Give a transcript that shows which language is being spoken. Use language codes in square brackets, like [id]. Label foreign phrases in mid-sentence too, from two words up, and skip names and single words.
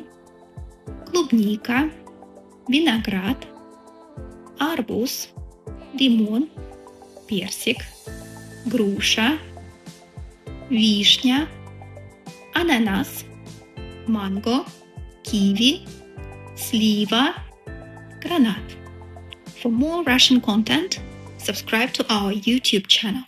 [ru] Клубника. Виноград. Арбуз. Лимон. Персик. Груша. Вишня. Ананас. Манго. Kiwi. Слива. Гранат. [en] For more Russian content, subscribe to our YouTube channel.